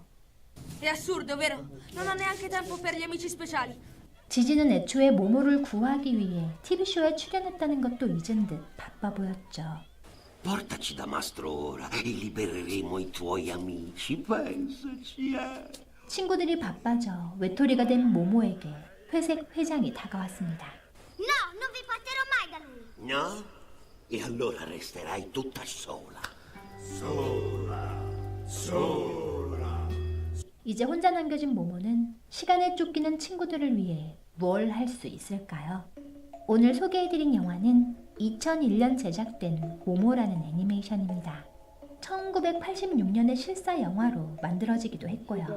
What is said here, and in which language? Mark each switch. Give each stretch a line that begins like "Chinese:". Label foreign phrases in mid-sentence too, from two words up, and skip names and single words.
Italian: È assurdo, vero? Non ho neanche tempo per gli amici speciali.
Korean: 지지는 애초에 모모를 구하기 위해 TV쇼에 출연했다는 것도 잊은 듯 바빠 보였죠.
Italian: Portaci da Mastro Ora e libereremo i tuoi amici. Pensaci,
Korean: 친구들이 바빠져 외톨이가 된 모모에게 회색 회장이 다가왔습니다.
Italian: No, non vi porterò mai da lui. No? E allora resterai tutta sola.
Korean: 이제 혼자 남겨진 모모는 시간에 쫓기는 친구들을 위해 뭘 할 수 있을까요? 오늘 소개해드린 영화는 2001년 제작된 모모라는 애니메이션입니다. 1986년의 실사 영화로 만들어지기도 했고요.